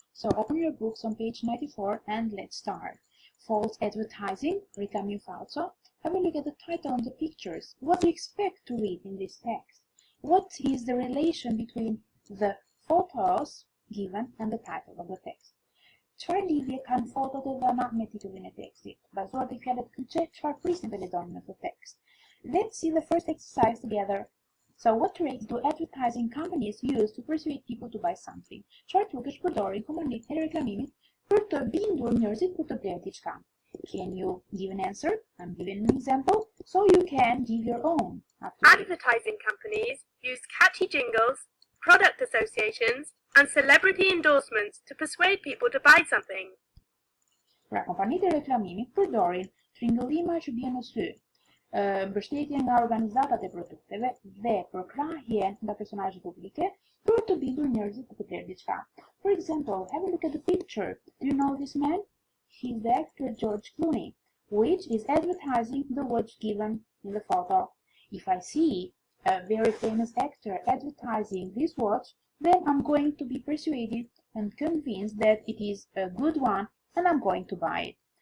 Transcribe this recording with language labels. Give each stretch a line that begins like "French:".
English: So open your books on page 94 and let's start. False advertising, reclame falso. Have a look at the title and the pictures. What do you expect to read in this text? What is the relation between the photos given and the title of the text?
Albanian: Çfarë lidhje kanë fotot e dhëna me titullin e tekstit? Bazuar te fjalët kyçe, çfarë prisin të lexojmë në këtë tekst?
English: Let's see the first exercise together. So, what tricks do advertising companies use to persuade people to buy something?
Albanian: Çfarë trukesh përdorin kompanitë e reklamimit për të bindur njerëzit për të blerë diçka?
English: Can you give an answer? I'm giving an example, so you can give your own. Advertising companies use catchy jingles, product associations, and celebrity endorsements to persuade people to buy something.
Albanian: Pra, kompanitë e reklamimit përdorin tringëllima që bien në sy, mbështetje nga organizatat e produkteve dhe përkrahjen nga personazhe publike për të bindur njerëzit të blerë diçka.
English: For example, have a look at the picture. Do you know this man? He's the actor George Clooney, which is advertising the watch given in the photo. If I see a very famous actor advertising this watch, then I'm going to be persuaded and convinced that it is a good one and I'm going to buy it.